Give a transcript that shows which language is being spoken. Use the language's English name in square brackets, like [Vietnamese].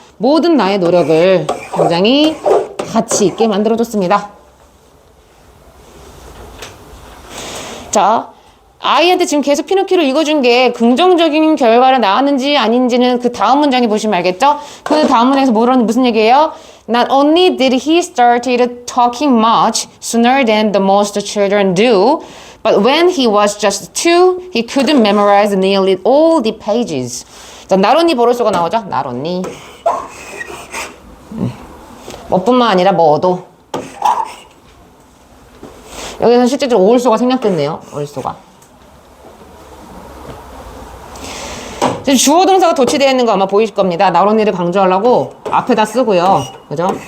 [Korean] 모든 나의 노력을 굉장히 가치 있게 만들어줬습니다. 자, 아이한테 지금 계속 피노키오를 읽어준 게 긍정적인 결과를 낳았는지 아닌지는 그 다음 문장에 보시면 알겠죠? 그 다음 문장에서 무슨 얘기예요? [English] Not only did he started talking much sooner than the most children do, but when he was just 2, he couldn't memorize nearly all the pages. [Korean] 자, not only 보로소가 나오죠? [English] not only. [Korean] 뭐뿐만 아니라 뭐도. 여기서는 실제로 올소가 생략됐네요. 올소가. 주어 동사가 도치되어 있는 거 아마 보이실 겁니다. not only를 강조하려고 앞에다 쓰고요. 그죠?